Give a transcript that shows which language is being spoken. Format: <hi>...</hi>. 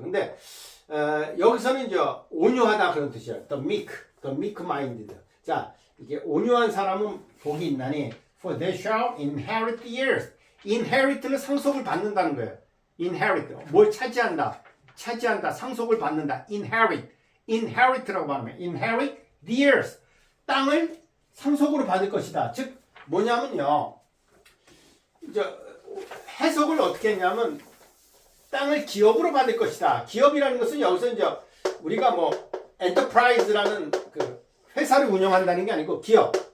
<ko>근데 여기서는 이제 온유하다 그런 뜻이에요.</ko> <en>the meek-minded.</en> <ko>자, 이게 온유한 사람은 복이 있나니</ko> <en>for they shall inherit the earth.</en> <ko>inherit는 상속을 받는다는 거예요.</ko> <en>inherit.</en> <ko>뭘 차지한다, 상속을 받는다. inherit라고 말하면</ko> <en>inherit the earth.</en> <ko>땅을 상속으로 받을 것이다. 즉 뭐냐면요, 이제 해석을 어떻게 했냐면 땅을 기업으로 받을 것이다. 기업이라는 것은 여기서 이제 우리가 뭐 엔터프라이즈라는 그 회사를 운영한다는 게 아니고 기업.</ko>